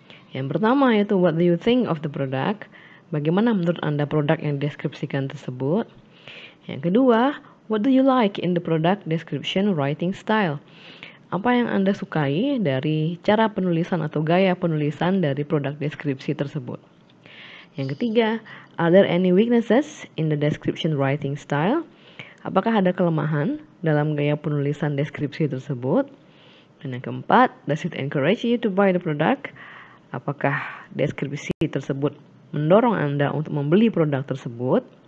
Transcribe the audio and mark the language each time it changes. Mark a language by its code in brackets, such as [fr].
[id] Yang pertama yaitu [en] what do you think of the product? [id] Bagaimana menurut Anda produk yang dideskripsikan tersebut? Yang kedua, [en] what do you like in the product description writing style? [id] Apa yang Anda sukai dari cara penulisan atau gaya penulisan dari produk deskripsi tersebut? Yang ketiga, [en] are there any weaknesses in the description writing style? [id] Apakah ada kelemahan dalam gaya penulisan deskripsi tersebut? Dan yang keempat, [en] does it encourage you to buy the product? [id] Apakah deskripsi tersebut mendorong Anda untuk membeli produk tersebut?